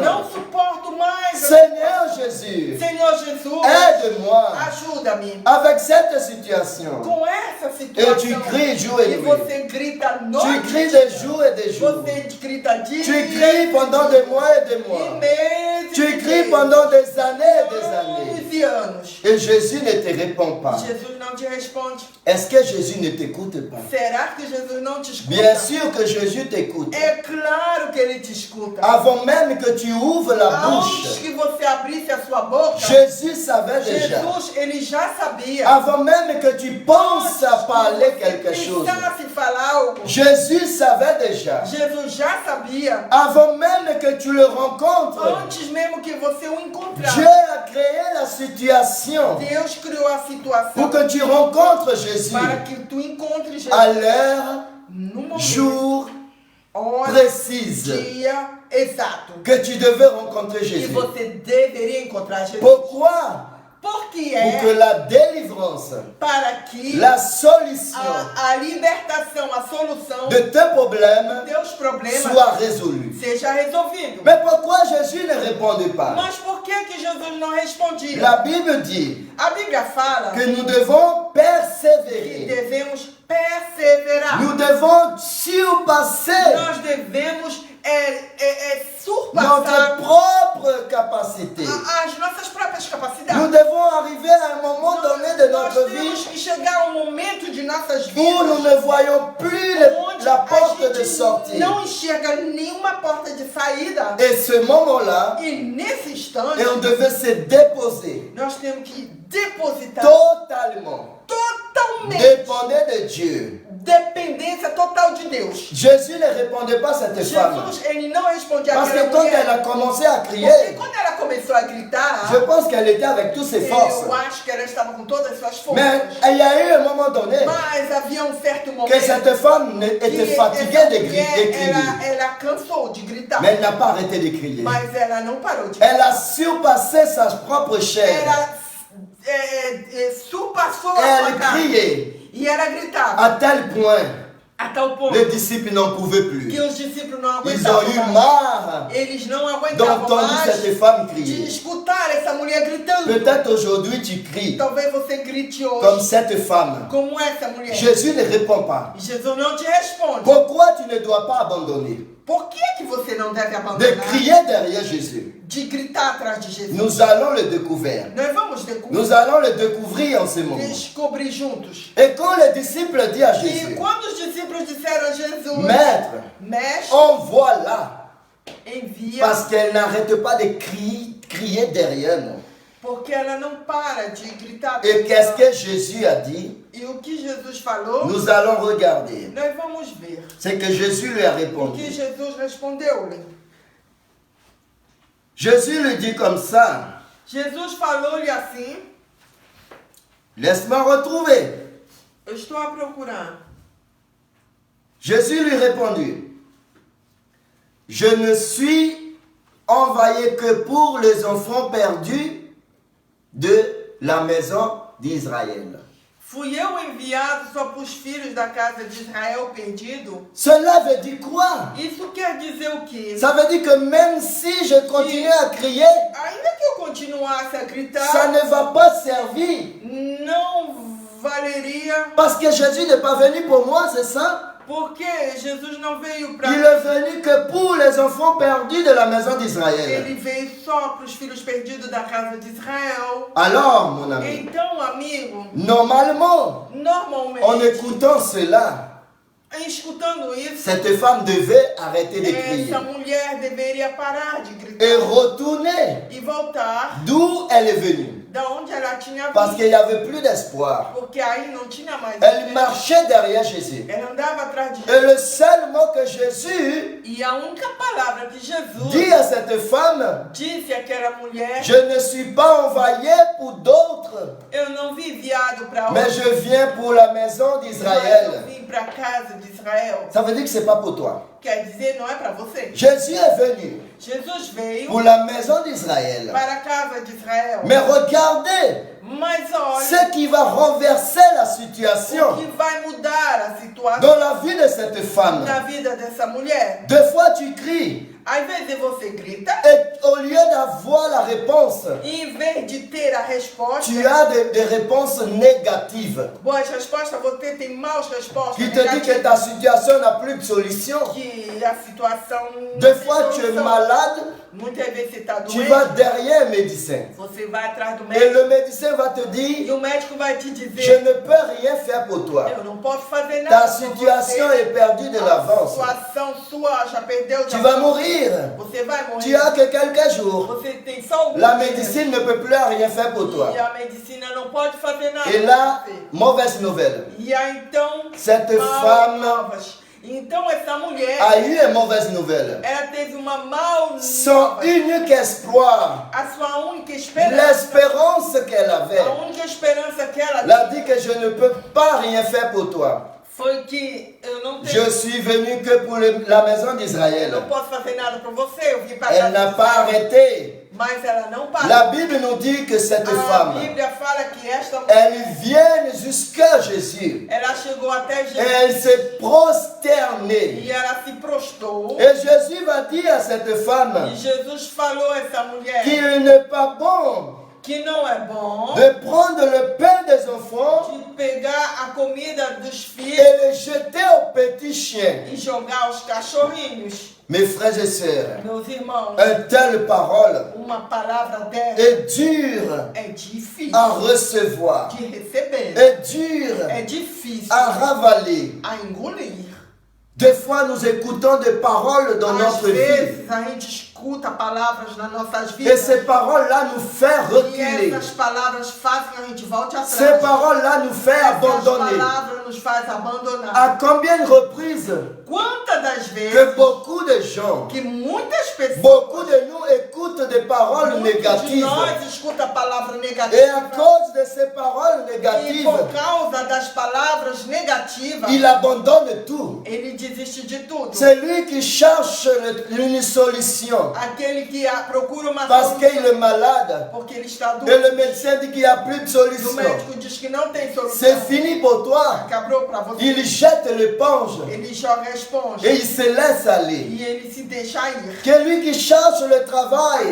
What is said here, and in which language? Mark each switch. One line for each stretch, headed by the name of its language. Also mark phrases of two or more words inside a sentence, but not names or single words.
Portuguese: não suporto mais.
French: Seigneur Jésus,
Portuguese: Senhor Jesus,
French: aide-moi
Portuguese: ajuda-me
French: avec cette situation.
Portuguese: com essa
French: Et
Portuguese: situação.
French: tu cries jour et
Portuguese: E
French: nuit.
Portuguese: você grita
French: Tu
Portuguese: noite.
French: cries des jours et des jours.
Portuguese: Você grita dia.
French: Tu cries pendant des mois et des
Portuguese: e
French: mois.
Portuguese: meses.
French: Tu
Portuguese: e
French: cries
Portuguese: meses.
French: pendant des années et des années.
Portuguese: Anos e anos.
French: Et Jésus ne te répond pas.
Portuguese: Jesus não te responde.
French: Est-ce que Jésus ne t'écoute pas?
Portuguese: Será que Jesus não te escuta?
French: Bien sûr que Jésus t'écoute.
Portuguese: É claro que ele te escuta.
French: Avant même que tu ouvres la
Portuguese: Antes
French: bouche,
Portuguese: que você abrisse a sua boca,
French: Jésus savait déjà.
Portuguese: Jesus, ele já sabia.
French: Avant même que tu penses à parler quelque chose,
Portuguese: Pensasse em falar algo,
French: Jésus savait déjà.
Portuguese: Jesus já sabia.
French: Avant même que tu le rencontres,
Portuguese: Antes mesmo que você o encontrasse,
French: Dieu a créé la situation
Portuguese: Deus criou a situação
French: pour que tu rencontres Jésus
Portuguese: para que tu encontres Jesus
French: à l'heure,
Portuguese: no momento,
French: jour
Portuguese: hora,
French: précise
Portuguese: dia exato.
French: que tu devais rencontrer
Portuguese: E
French: Jésus.
Portuguese: você deveria encontrar Jesus.
French: Pourquoi?
Portuguese: Porque
French: Pour que
Portuguese: é
French: la délivrance,
Portuguese: para que
French: la solution
Portuguese: a libertação, a solução
French: de tes problèmes
Portuguese: dos teus problemas
French: soit résolue.
Portuguese: seja resolvido.
French: Mais pourquoi Jésus ne répondait pas?
Portuguese: Mas por que Jesus não respondia?
French: La Bible dit
Portuguese: A Bíblia fala
French: que nous devons
Portuguese: que
French: persévérer.
Portuguese: devemos perseverar.
French: Nous devons surpasser
Portuguese: Nós devemos
French: notre
Portuguese: surpassar
French: propre capacité.
Portuguese: as nossas próprias
French: Nous
Portuguese: capacidades.
French: devons arriver à un moment donné de
Portuguese: Nós
French: notre
Portuguese: temos
French: vie
Portuguese: que chegar a um momento de nossas
French: où nous
Portuguese: vidas
French: ne voyons plus
Portuguese: onde
French: la
Portuguese: a
French: porte de
Portuguese: gente
French: sortie.
Portuguese: não enxerga nenhuma porta de saída.
French: Et ce moment-là,
Portuguese: E nesse instante,
French: et on devait se déposer
Portuguese: nós temos que depositar
French: totalement,
Portuguese: totalmente,
French: dépendait de Dieu.
Portuguese: dependência total de Deus.
French: Jésus ne répondait pas à cette femme.
Portuguese: Jesus, ele não respondia
French: Parce
Portuguese: àquela
French: que quand
Portuguese: mulher.
French: elle a commencé à
Portuguese: Porque
French: crier,
Portuguese: quando ela começou a gritar,
French: je pense qu'elle était avec toutes ses forces.
Portuguese: eu acho que ela estava com todas as suas
French: Mais
Portuguese: forças.
French: il y a eu un moment donné
Portuguese: Mas havia um certo momento
French: que cette femme était
Portuguese: que
French: fatiguée
Portuguese: essa
French: de
Portuguese: mulher,
French: crier.
Portuguese: ela cansou de gritar.
French: Mais elle n'a pas arrêté de crier.
Portuguese: Mas ela não parou de
French: Elle a surpassé sa propre chair.
Portuguese: Ela surpassou a
French: Elle
Portuguese: sua carne.
French: criait
Portuguese: E ela gritava.
French: à tel point
Portuguese: A tal ponto
French: les disciples n'en pouvaient plus.
Portuguese: que os discípulos não
French: Ils
Portuguese: aguentavam
French: ont eu
Portuguese: mais.
French: marre
Portuguese: Eles não aguentavam
French: d'entendre
Portuguese: mais
French: cette femme
Portuguese: de
French: crier.
Portuguese: escutar essa mulher gritando.
French: Peut-être aujourd'hui tu cries
Portuguese: Talvez você grite
French: comme
Portuguese: hoje
French: cette femme.
Portuguese: como essa mulher.
French: Jésus ne répond pas.
Portuguese: Jesus não te responde.
French: Pourquoi tu ne dois pas abandonner
Portuguese: Por que você não deve
French: de
Portuguese: abandonar
French: crier derrière Jésus?
Portuguese: de gritar atrás de Jesus?
French: Nous allons le découvrir.
Portuguese: Nós vamos descobrir,
French: Nous allons le découvrir en ce moment.
Portuguese: descobrir juntos.
French: Et quand les disciples disent à
Portuguese: E
French: Jésus,
Portuguese: quando os discípulos disseram a Jesus,
French: Maître,
Portuguese: Mestre,
French: envoie-la,
Portuguese: envia,
French: parce qu'elle n'arrête pas de crier derrière nous.
Portuguese: porque ela não para de gritar.
French: Et qu'est-ce que Jésus a dit?
Portuguese: E o que Jesus falou,
French: Nous allons regarder.
Portuguese: nós vamos ver.
French: C'est que Jésus lui a
Portuguese: O que
French: répondu.
Portuguese: Jesus respondeu-lhe.
French: Jésus lui dit comme ça,
Portuguese: Jesus falou-lhe assim,
French: laisse-moi retrouver.
Portuguese: eu estou a procurar.
French: Jésus lui répondit, je ne suis envoyé que pour les enfants perdus de la maison d'Israël.
Portuguese: Fui eu enviado só para os filhos da casa de Israel perdido?
French: Cela veut dire quoi?
Portuguese: Isso quer dizer o quê?
French: Ça veut dire que même si je continue à crier,
Portuguese: Ainda que eu continuasse a gritar,
French: ça ne va pas servir.
Portuguese: não valeria,
French: Parce que Jésus n'est pas venu pour moi, c'est ça?
Portuguese: porque Jesus não veio para
French: Il est venu que pour les enfants perdus de la maison d'Israël.
Portuguese: Ele veio só para os filhos perdidos da casa de Israel.
French: Alors, mon ami,
Portuguese: Então, amigo,
French: normalement,
Portuguese: normalmente,
French: en écoutant cela,
Portuguese: escutando isso,
French: cette femme devait arrêter de crier
Portuguese: essa mulher deveria parar de
French: et
Portuguese: gritar
French: retourner
Portuguese: e voltar
French: d'où elle est venue.
Portuguese: Da onde ela tinha
French: Parce
Portuguese: vindo.
French: qu'il n'y avait plus d'espoir.
Portuguese: Porque aí não tinha mais.
French: Elle marchait derrière Jésus.
Portuguese: Ela andava atrás de
French: Et
Portuguese: Jesus.
French: le seul mot que Jésus
Portuguese: E a única palavra que Jesus
French: dit à cette femme,
Portuguese: disse àquela mulher:
French: je ne suis pas envoyé pour d'autres,
Portuguese: eu não vim enviado para
French: mais je viens pour la maison
Portuguese: mas eu
French: d'Israël.
Portuguese: vim para a casa de Israel.
French: Ça veut dire que ce n'est pas pour toi.
Portuguese: Quer dizer, não é para você.
French: Jésus est venu
Portuguese: Jesus veio
French: pour la maison d'Israël.
Portuguese: para a casa de Israel.
French: Mais regardez
Portuguese: Mas olha,
French: ce qui va renverser la
Portuguese: o
French: situation
Portuguese: que vai mudar a situação
French: dans la vie de cette femme.
Portuguese: na vida dessa mulher.
French: Des fois tu cries
Portuguese: Ao invés de você grita,
French: et au lieu d'avoir la réponse,
Portuguese: e em vez de ter a resposta,
French: tu as des réponses négatives
Portuguese: boas respostas, você tem maus respostas.
French: qui te disent que ta situation n'a plus de solution.
Portuguese: Que a situação não
French: Des
Portuguese: tem
French: fois tu es
Portuguese: solução.
French: malade,
Portuguese: Muitas vezes você está
French: tu vas
Portuguese: doente,
French: derrière un médecin.
Portuguese: você vai atrás do
French: Et
Portuguese: médico
French: le médecin va te
Portuguese: e
French: dire,
Portuguese: o médico vai te
French: je
Portuguese: dizer:
French: ne peux rien faire pour toi.
Portuguese: eu não posso fazer nada.
French: Ta
Portuguese: por
French: situation
Portuguese: você.
French: est perdue de
Portuguese: A
French: l'avance.
Portuguese: situação sua já perdeu.
French: Tu
Portuguese: já
French: vas
Portuguese: foi.
French: mourir.
Portuguese: Você vai morrer.
French: Tu as que quelques jours.
Portuguese: Você tem só alguns
French: La
Portuguese: dias.
French: médecine ne peut plus rien faire pour toi.
Portuguese: E a medicina não pode fazer nada.
French: Et là,
Portuguese: por você.
French: mauvaise nouvelle.
Portuguese: E aí então,
French: Cette
Portuguese: maus
French: femme
Portuguese: novas. Então essa mulher,
French: a eu une mauvaise nouvelle.
Portuguese: ela teve uma mal
French: Son
Portuguese: nova.
French: unique espoir,
Portuguese: A sua única esperança,
French: l'espérance qu'elle
Portuguese: a
French: avait,
Portuguese: única esperança que ela
French: elle a dit que je ne peux pas rien faire pour toi.
Portuguese: foi que eu não
French: Je
Portuguese: tenho,
French: suis venu que pour la maison
Portuguese: eu
French: d'Israël.
Portuguese: não posso fazer nada por você. Eu vim para
French: Elle n'a pas arrêté.
Portuguese: mas ela não parou.
French: La Bible nous dit que cette
Portuguese: A
French: femme,
Portuguese: Bíblia fala que esta mulher,
French: elle vient jusqu'à Jésus.
Portuguese: ela chegou até
French: Et
Portuguese: Jesus
French: elle s'est prosternée.
Portuguese: e ela se prostrou.
French: Et Jésus va dire à cette femme
Portuguese: E Jesus falou a essa mulher
French: qu'il n'est pas bon
Portuguese: que não é bom
French: de prendre le pain des enfants
Portuguese: de pegar a comida dos filhos
French: et le jeter aux petits chiens.
Portuguese: e jogar os cachorrinhos.
French: Mes frères et sœurs,
Portuguese: Meus irmãos,
French: une telle parole
Portuguese: uma palavra dessa
French: est dure
Portuguese: é difícil
French: à recevoir,
Portuguese: de receber,
French: est dure
Portuguese: é difícil
French: à ravaler.
Portuguese: a engolir.
French: Des fois, nous écoutons des paroles dans
Portuguese: Às
French: notre vie
Portuguese: vezes a gente escuta palavras nas nossas
French: et
Portuguese: vidas
French: ces paroles-là nous font
Portuguese: e
French: reculer.
Portuguese: essas palavras fazem que a gente volte
French: Ces
Portuguese: atrás.
French: paroles-là nous font
Portuguese: Essas
French: abandonner.
Portuguese: palavras nos fazem abandonar.
French: À combien de reprises
Portuguese: Quantas das vezes
French: que beaucoup de gens,
Portuguese: que muitas pessoas,
French: beaucoup de nous écoutent des paroles
Portuguese: muitos de
French: négatives.
Portuguese: nós escuta a palavra
French: Et
Portuguese: negativa
French: à cause de ces paroles
Portuguese: e
French: négatives,
Portuguese: por causa das palavras negativas
French: il abandonne tout.
Portuguese: ele desiste de tudo.
French: C'est lui qui cherche une solution
Portuguese: Aquele que procura uma
French: parce qu'il
Portuguese: solução
French: est malade.
Portuguese: porque ele está
French: Et
Portuguese: doente.
French: le médecin dit qu'il n'y a plus de
Portuguese: E o
French: solution.
Portuguese: médico diz que não tem solução.
French: C'est fini pour toi.
Portuguese: Acabou para você.
French: Il jette l'éponge
Portuguese: Ele joga a esponja
French: et il se laisse aller.
Portuguese: e ele se deixa ir.
French: Que lui qui cherche le travail,